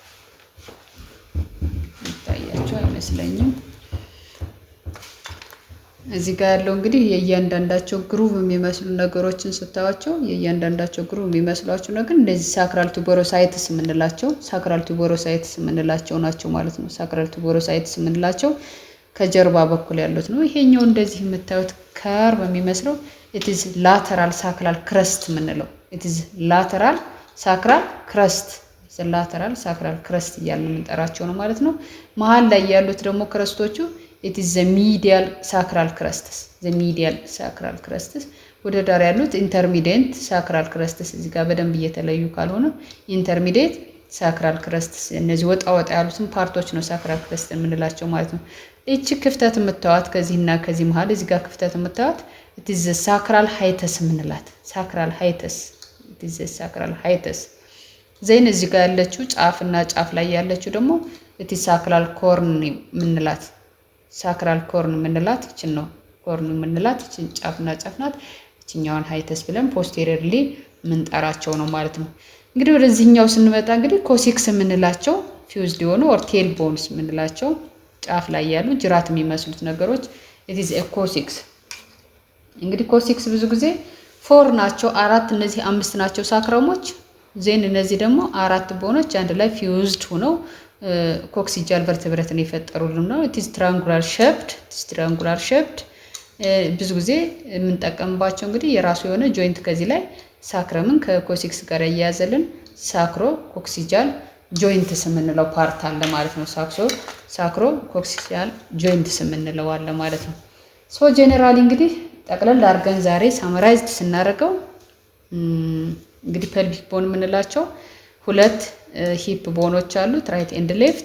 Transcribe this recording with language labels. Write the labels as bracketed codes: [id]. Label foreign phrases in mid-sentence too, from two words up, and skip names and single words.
[am] ይታያችሁ አይመስለኝም። እዚህ ጋር ያለው እንግዲህ የእያንዳንዳቸው ግሩቭ የሚመስሉ ነገሮችን ስታዩቸው የእያንዳንዳቸው ግሩቭ የሚመስሏቸው ነገር እንደዚህ [en] sacral tuberosities [am] የምንላቸው ናቸው ማለት ነው። [en] sacral tuberosities [am] የምንላቸው ከጀርባ በኩል ያሉት ነው። ይሄኛው እንደዚህ የምታዩት ከርቭ የሚመስለው [en] it is lateral sacral crest [am] የምንለው [en] it is lateral sacral crest [am] እያልን የምንጠራቸው ነው ማለት ነው። መሀል ላይ ያሉት ደግሞ ክረስቶቹ [en] it is the medial sacral crestes [am] ወደ ዳር ያሉት [en] intermediate sacral crestes [am] እዚህ ጋር በደንብ እየተለዩ ካልሆነ [en] intermediate sacral crestes [am] እነዚህ ወጣ ያሉትን ፓርቶች ነው [en] sacral crest [am] የምንላቸው ማለት ነው። እቺ ክፍተት የምታዩት ከዚህና ከዚህ መሃል እዚህ ጋር ክፍተት የምታዩት [en] it is the sacral hiatus [am] የምንላት [en] sacral hiatus [am] ዘይን እዚህ ጋር ያለችው ጫፍና ጫፍ ላይ ያለችው ደግሞ [en] it is sacral corn [am] የምንላት እቺን ነው ኮርን የምንላት እቺን ጫፍና ጫፍ ናት። እቺኛውን ሃይተስ ብለን ፖስቴሪየርሊ ምንጠራቸው ነው ማለት ነው። እንግዲህ ወደዚህኛው ስንመጣ እንግዲህ ኮሲክስ የምንላቸው ፊውዝድ የሆኑ [en] or tail bones [am] የምንላቸው ጫፍ ላይ ያሉ ጅራት የሚመስሉት ነገሮች [en] it is a coccyx። [am] እንግዲህ ኮሲክስ ብዙ ጊዜ 4 ናቸው፣ 4 እነዚህ 5 ናቸው ሳክረሞች ዜን እነዚህ ደግሞ 4 ቦኖች አንድ ላይ ፊውዝድ ሆነው [en] coccygeal vertebrae [am] የፈጠሩልን ነው። [en] it is triangular shaped [am] ብዙ ጊዜ የምንጠቀምባቸው እንግዲህ የራሱ የሆነ ጆይንት ከዚህ ላይ ሳክረምን ከኮሲክስ ጋር ያያዘልን [en] sacro coccygeal joints [am] የምንለው ፓርት አለ ማለት ነው። [en] sacro coccygeal joints [am] የምንለው አለ ማለት ነው። [en] so generally [am] እንግዲህ ጠቅለል አድርገን ዛሬ ሳመራይዝድ ስናደርገው እንግዲህ [en] pelvic bone [am] የምንላቸው 2 ሂፕ ቦኖች አሉት [en] right and left